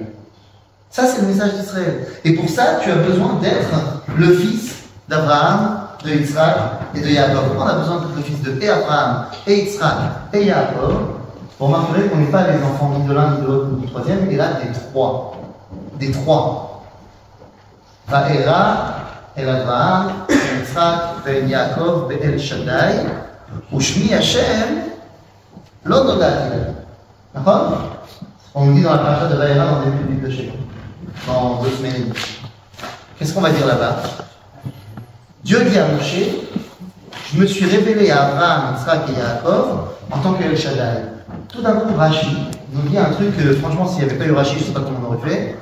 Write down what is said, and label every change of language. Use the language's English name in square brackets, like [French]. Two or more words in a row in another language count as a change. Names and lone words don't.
[French] Ça, c'est le message d'Israël. Et pour ça, tu as besoin d'être le fils d'Abraham, de Yitzhak et de Yaakov. On a besoin d'être le fils de Abraham et Yitzhak et Yaakov. Vous remarquerez qu'on n'est pas les enfants ni de l'un, ni de l'autre, ni du troisième, et là, des trois. Des trois. [Hebrew] וארא, אל אברהם, יצחק, ואל יעקב, ואל שדי, ושמי השם, לא נודעתי. [French] D'accord? On nous dit dans la paracha de Va'era dans le début du livre de Shemot, dans 2 semaines et demie. Qu'est-ce qu'on va dire là-bas? Dieu dit à Moshe, je me suis révélé à Abraham, Yitzhak et Yaakov en tant qu'El Shaddai. Tout d'un coup, Rashi nous dit un truc que, franchement, s'il n'y avait pas eu Rashi, je ne sais pas comment on aurait fait.